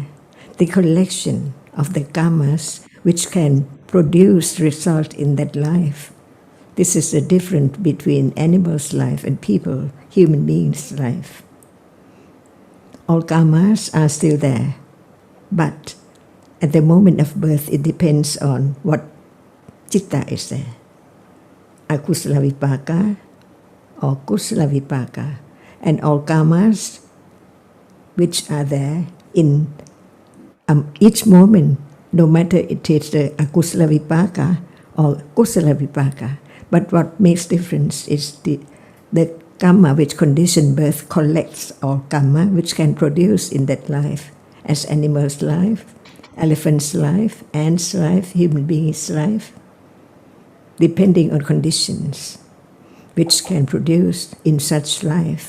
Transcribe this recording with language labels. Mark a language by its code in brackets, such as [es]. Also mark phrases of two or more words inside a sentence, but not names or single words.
[en] The collection of the karmas which can produce result in that life. This is the difference between animals' life and people, human beings' life. All karmas are still there, but at the moment of birth, it depends on what citta is there. [pi] Akusala vipaka or kusala vipaka. [en] And all karmas which are there in each moment, no matter it is the [pi] akusala vipaka [en] or [pi] kusala vipaka. [en] But what makes difference is the karma which condition birth collects all karma which can produce in that life, as animals' life, elephant's life, ant's life, human being's life, depending on conditions which can produce in such life.